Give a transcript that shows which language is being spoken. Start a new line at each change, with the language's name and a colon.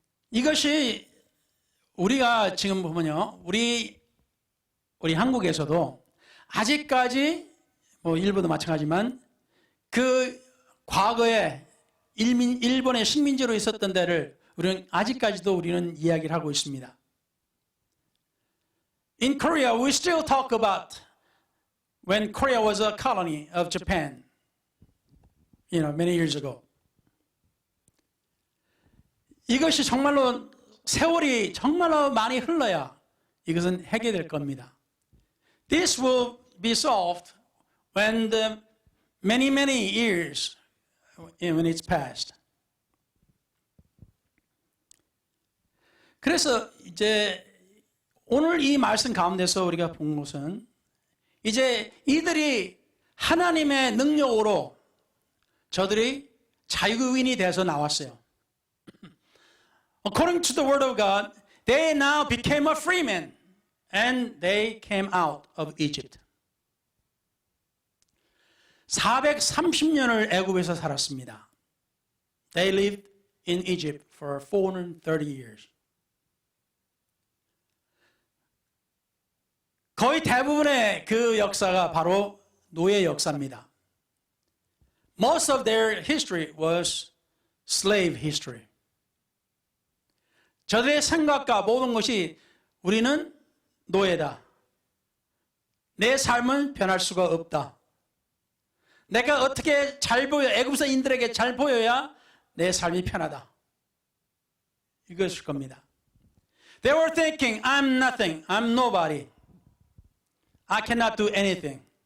Korean: 이것이 우리가 지금 보면요, 우리 한국에서도 아직까지 일본도 마찬가지지만 그 과거에 일본의 식민지로 있었던 데를 우리는 아직까지도 우리는 이야기를 하고 있습니다.
English: In Korea, we still talk about when Korea was a colony of Japan, many years ago.
Korean: 이것이 정말로 세월이 정말로 많이 흘러야 이것은 해결될 겁니다.
English: This will be solved when the many years when it's passed.
Korean: 그래서 이제 오늘 이 말씀 가운데서 우리가 본 것은 이제 이들이 하나님의 능력으로 저들이 자유인이 돼서 나왔어요.
English: According to the word of God, they now became a free man and they came out of Egypt.
Korean: 430년을 애굽에서 살았습니다.
English: They lived in Egypt for 430 years.
Korean: 거의 대부분의 그 역사가 바로 노예 역사입니다.
English: Most of their history was slave history.
Korean: 저들의 생각과 모든 것이 우리는 노예다. 내 삶은 변할 수가 없다. 내가 어떻게 잘 보여, 애굽서인들에게 잘 보여야 내 삶이 편하다. 이것일 겁니다.
English: They were thinking, I'm nothing, I'm nobody. I cannot do anything.